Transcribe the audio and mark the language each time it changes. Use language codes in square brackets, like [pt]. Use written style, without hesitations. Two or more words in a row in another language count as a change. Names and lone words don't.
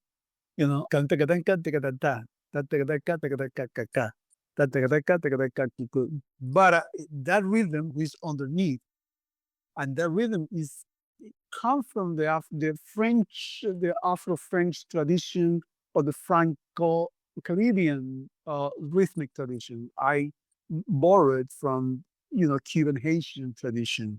[en] Kan taka tan kan taka tan ta, ta taka tan ka taka tan ka ka ka, ta taka tan ka taka tan ka ku ku. But that rhythm is underneath, and that rhythm is it come from the French, the Afro-French tradition or the Franco-Caribbean rhythmic tradition. I borrowed from Cuban Haitian tradition.